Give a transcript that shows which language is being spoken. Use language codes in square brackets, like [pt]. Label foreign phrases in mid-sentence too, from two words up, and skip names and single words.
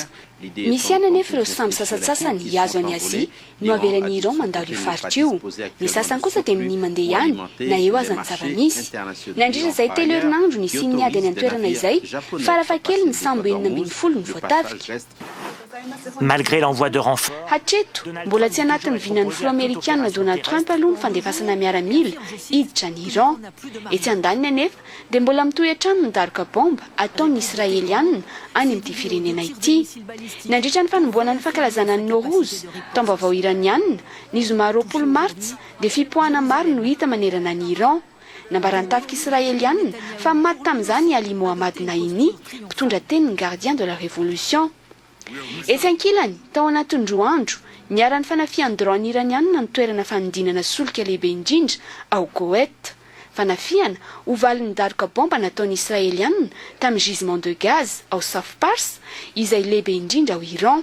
[mg] Misy ihany anefa ireo sambo sasatsasany hiazo any Azia no avelan'ny Iran mandalo io faritra io. Ny sasany kosa dia amin'ny mandeha ihany na eo aza ny zava-misy. Nandritra izay telo herinandro ny sin'ny ady any an-toerana izay farafahakeliny ny sambo 70 ny voatavika. [fr] Malgré l'envoi de renforts. [mg] Hatreto, mbola tsy anatin'ny vinan'ny filoha amerikana Donald Trump aloha ny fandefasana miaramila hiditra ny Iran. Etsy andaniny anefa dia mbola mitohy hatrany ny daroka bomba ataon'ny Israelianina any amin'ity firenena ity. Nandritra ny fanomboana ny fankalazana ny Nowruz taom-baovao iranianina ny zoma 20 martsa dia fipoahana maro no hita manerana ny Iran. Nambarany tafika Israelianina fa maty tamin'izany Ali Mohammad Naini, mpitondra teny ny [fr] gardien de la révolution. [mg] Etsy ankilany tao anatin'ny roa andro niara-ny fanafian'ny drone iranianina ny toerana fanodinana solika lehibe indrindra ao Koweït. Fanafiana ho valin'ny daroka bomba nataon'ny Israelianina tamin'ny [fr] gisement de gaz [mg] ao Saf Pars izay lehibe indrindra ao Iran.